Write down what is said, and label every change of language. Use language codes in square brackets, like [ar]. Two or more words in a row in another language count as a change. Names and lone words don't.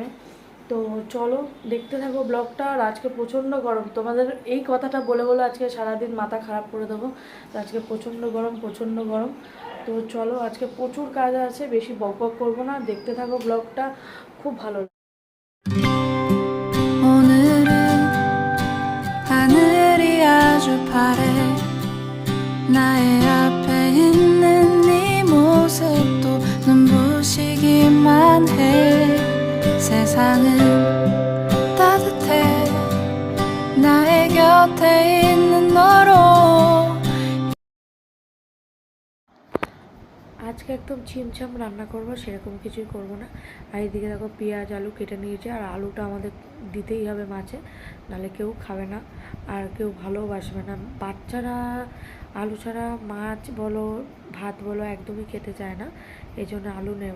[bn] তো চলো দেখতে থাকো ব্লগটা। আর আজকে প্রচণ্ড গরম, তোমাদের এই কথাটা বলে বলে আজকে সারাদিন মাথা খারাপ করে দেবো। তো আজকে প্রচণ্ড গরম, প্রচণ্ড গরম। তো চলো, আজকে প্রচুর কাজ আছে, বেশি বকবক করবো না, দেখতে থাকো ব্লগটা, খুব ভালো। [ko] 오늘은 하늘이 아주 파래 나의 앞에 있는 네 모습도 눈부시기만 해 세상은 따뜻해 나의 곁에 있는 너로 [bn] আজকে একদম ছিমছাম রান্না করবো, সেরকম কিছুই করব না। আর এদিকে দেখো পেঁয়াজ আলু কেটে নিয়েছে। আর আলুটা আমাদের দিতেই হবে মাছে, নাহলে কেউ খাবে না আর কেউ ভালোবাসবে না। বাচ্চারা আলু ছাড়া মাছ বলো ভাত বলো একদমই খেতে চায় না, এই জন্য আলু নেওয়া।